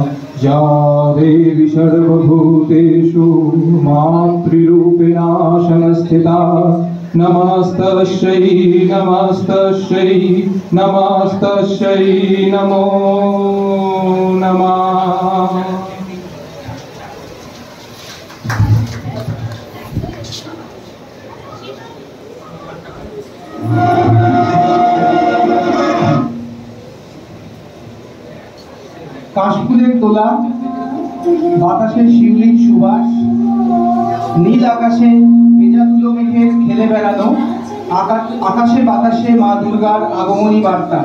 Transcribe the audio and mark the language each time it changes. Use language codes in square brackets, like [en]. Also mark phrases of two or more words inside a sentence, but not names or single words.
[sa] या देवी सर्वभूतेषु मातृरूपेण संस्थिता नमस्तस्यै नमस्तस्यै नमस्तस्यै नमो नमः। [bn] কাশফুলের তোলা, বাতাসে শিউলির সুবাস, নীল আকাশে ভেজা তুলো মেঘে খেলে বেড়ানো, আকাশে বাতাসে মা দুর্গার আগমনী বার্তা।